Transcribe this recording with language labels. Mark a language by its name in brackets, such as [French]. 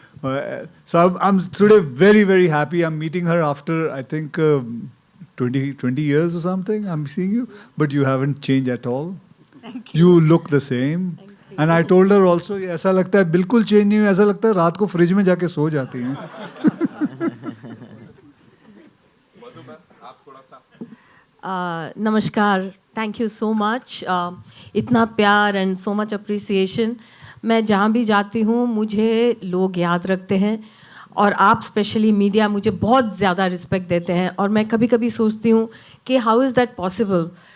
[English] So I am today very very happy. I am meeting her after I think 20 years or something. I'm seeing you, but you haven't changed at all. Thank you. You look the same. And I told her also, [Hindi] ऐसा लगता है बिल्कुल change नहीं हुई, ऐसा लगता है रात को फ्रिज में जाके सो जाती हैं। [English] नमस्कार thank you so much. [Hindi] इतना प्यार [English] And so much appreciation. [Hindi] मैं जहाँ भी जाती हूँ मुझे लोग याद रखते हैं और आप स्पेशली मीडिया मुझे बहुत ज़्यादा रिस्पेक्ट देते हैं और मैं कभी कभी सोचती हूँ कि [English] How is that possible.